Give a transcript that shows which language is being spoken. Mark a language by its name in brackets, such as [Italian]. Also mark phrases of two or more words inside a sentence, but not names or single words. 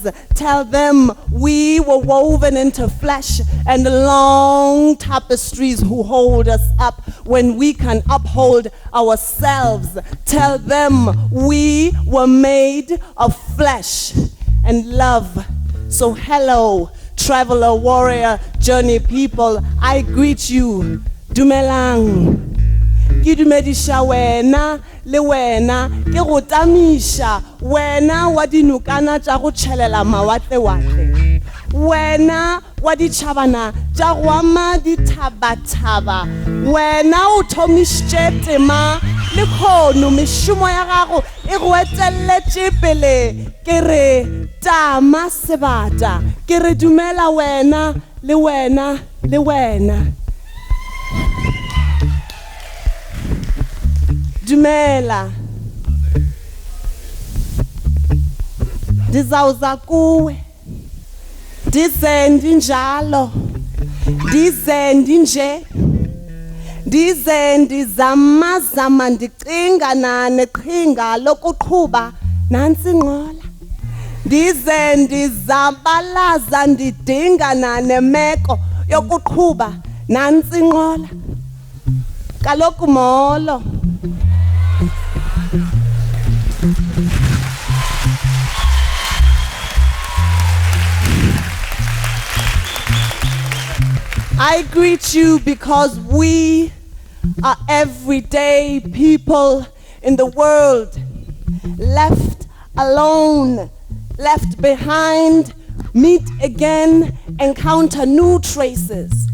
[English] Tell them we were woven into flesh and long tapestries who hold us up when we can uphold ourselves. Tell them we were made of flesh and love. So hello, traveler, warrior, journey people, I greet you. [Northern Sotho] Dumelang. Ke dumedisha wena le wena ke go tamisha wena wa dinokana tša go tšhelela mawatle-watle wena wa ditšhabana tša go ama dithabathaba wena o thomišitše tema le kgono mešomo ya gago e go eteletše pele ke re tama sebata ke re dumela wena le wena le wena Dumela. [Xhosa] Ndizawuza kuwe. Ndize ndinjalo. Ndize ndinje. Ndize ndizama ndicinga neqhinga lokuqhuba nantsi ngqola. Ndize ndizabalaza ndidinga nemeko yokuqhuba nantsi ngqola. Kaloku molo. [English] I greet you because we are everyday people in the world, left alone, left behind, meet again, encounter new traces.